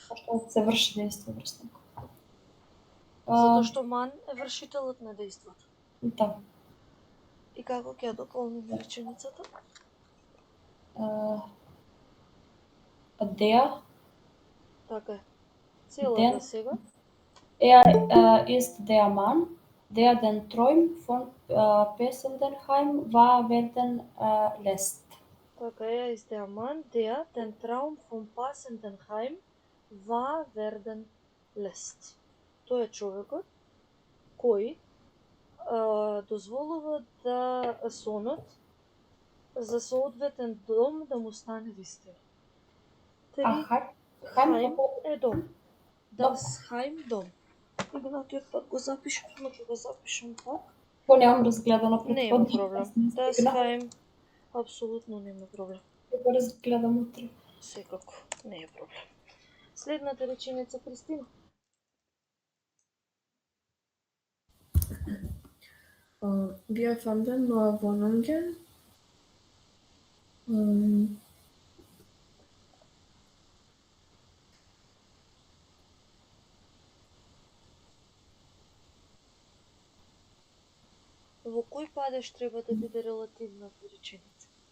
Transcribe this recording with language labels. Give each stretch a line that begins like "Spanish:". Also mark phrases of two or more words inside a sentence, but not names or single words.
Macedonian: Што се врши дејство врз него. Затоа што ман е вршителот на дејството. Да. И како ќе ја дополниме реченицата? Der Така е. Целата сега.
German: Ist der Mann, der den Traum von Pessendenheim wahr werden lässt.
Macedonian: Така е,
German: ist der Mann, der den Traum von Passendenheim wahr werden lässt.
Macedonian: Тој е човекот кој дозволува да сонот за соодветен дом да му стане вистина. Хаим е дом.
German: Das Heim
Macedonian: дом. Игнатиот пак го запишам, но ќе го запишам пак. Немам разгледано предходно. Нема проблем.
German: Das Heim
Macedonian: апсолутно нема проблем. Ќе го разгледам утре. Секако, не е проблем. Следната реченица, Кристина.
German: Wir fanden neue Wohnungen.
Macedonian: Во кој падеж треба да биде релативната реченица?